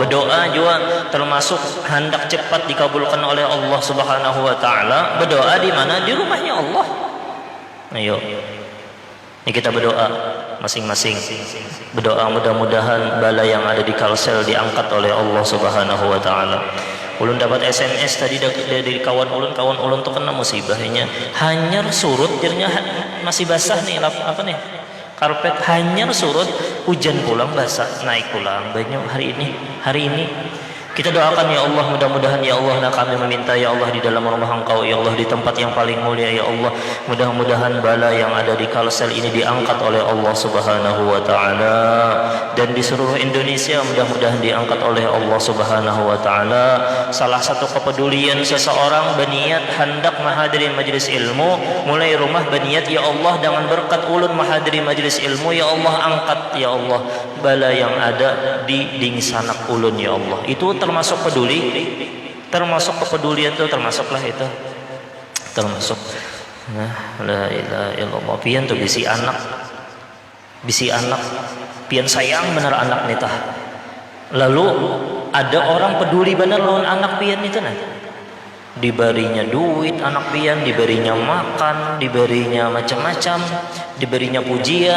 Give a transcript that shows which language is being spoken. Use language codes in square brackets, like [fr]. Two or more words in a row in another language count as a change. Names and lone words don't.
[id] Berdoa juga termasuk hendak cepat dikabulkan oleh Allah [ar] Subhanahu wa taala. [id] Berdoa di mana? Di rumahnya Allah. Ayo. Ini kita berdoa masing-masing. Berdoa mudah-mudahan bala yang ada di Kalsel diangkat oleh Allah [ar] Subhanahu wa taala. [bjn] Ulun dapat SMS tadi dari kawan ulun tuh kena musibahnya. Hanyar surut jirnya masih basah nih apa nih? Karpet hanyar surut, hujan pulang basah, naik pulang banyak hari ini. [id] Kita doakan ya Allah, mudah-mudahan ya Allah, nah kami meminta ya Allah di dalam rumah Engkau ya Allah, di tempat yang paling mulia ya Allah, mudah-mudahan bala yang ada di Kalsel ini diangkat oleh Allah [ar] Subhanahu wa taala, [id] dan di seluruh Indonesia mudah-mudahan diangkat oleh Allah [ar] Subhanahu wa taala. [id] Salah satu kepedulian seseorang berniat hendak menghadiri majelis ilmu, mulai rumah berniat ya Allah dengan berkat ulun menghadiri majelis ilmu ya Allah, angkat ya Allah bala yang ada di [bjn] dingsanak ulun [id] ya Allah. Itu termasuk peduli, termasuk kepedulian itu, termasuklah itu, termasuk. [ar] La ilaha illallah. [bjn] Pian tuh bisi anak, pian sayang bener anak nita. Lalu ada orang peduli bener lawan anak pian itu nah. Diberinya duit anak pian, diberinya makan, diberinya macam-macam, diberinya pujian.